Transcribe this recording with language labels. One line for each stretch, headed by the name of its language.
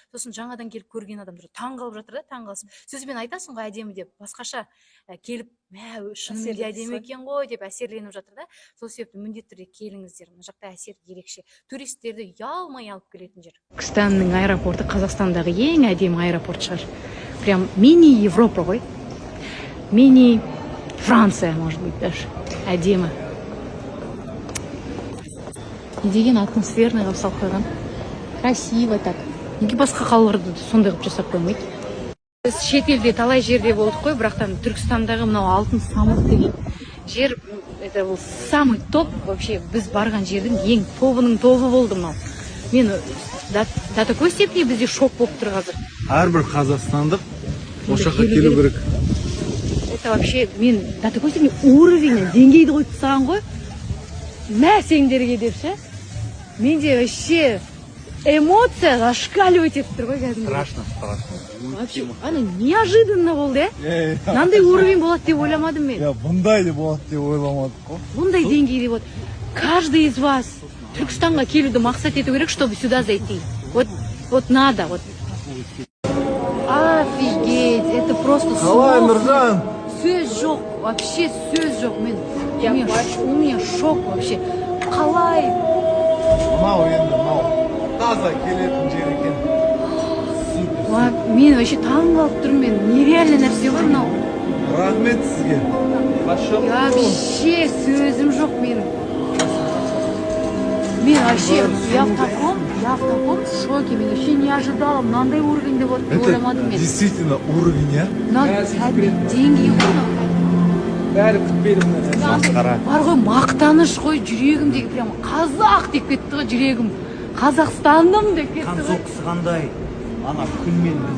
Kazakh: Сосын жаңадан келіп көрген адамдар таңғалып жатыр да, таңғалысып. Сөзбен айтасың ғой әдемі деп, басқаша келіп, шынымен де әдемі екен ғой деп әсерленіп жатыр да. Сол себепті міндетті түрде келіңіздер. Мына жақта әсер ерекше. Туристерді ұялмай алып келетін жер. Түркістанның аэропорты Қазақстандағы ең әдемі аэропорт шығар. Прям мини Европа ғой.
Russian: Мини Франция, может быть, даже.
Kazakh: Әдемі. Не деген атмосферный қылып салып қойған.
Russian: Красиво так.
Kazakh: Неге басқа қалаларды сондай қылып жасап қоймайды? Біз шетелде талай жерде болдық қой, бірақтан Түркістандағы мынау алтын самұрық деген жер,
Russian: это был самый топ вообще.
Kazakh: Біз барған жердің ең тобының тобы болды мынау. Мен
Russian: до такой степени
Kazakh: бізде шок болып тұр қазір. Әрбір қазақстандық осы жаққа келу керек.
Russian: Это вообще мен до такой степени уровень,
Kazakh: деңгейді қойып тастаған ғой. Мә сендерге деп ше. Менде
Russian: вообще эмоция зашкаливать
Kazakh: етіп тұр ғой кәдімгі.
Russian: Страшно.
Kazakh: Вообще, ана неожиданно болды, Мынандай уровень болады деп ойламадым мен. Бұндай деп болады деп ойламадық қой. Бұндай деңгейде болады.
Russian: Каждый из вас
Kazakh: Түркістанға келуді мақсат ету керек,
Russian: чтобы сюда зайти. Вот надо, вот. Офигеть, это просто
Kazakh: Қалай, Нұржан? Сөз жоқ, вообще сөз жоқ.
Russian: У меня шок вообще.
Kazakh: Қалай? Мынау енді, мынау таза келетін жер екен. Мен вообще таңғалып тұрмын мен. Нереально нәрсе ғой мынау. Рахмет сізге. Вообще сөзім жоқ менің. Мен
Russian: вообще, я в таком шоке.
Kazakh: Мен вообще
Russian: не ожидала.
Kazakh: Мынандай уровеньде болады деп ойламадым мен.
Russian: Это действительно уровень, я?
Kazakh: Деңгей ғой. Бәрі күтпейді мұны. Масқара. Бар ғой, мақтаныш қой, жүрегімдегі прям қазақ деп кетті ғой, жүрегім. Қазақстаным деп кетті ғой. Концоқсы қандай? Ана күнмен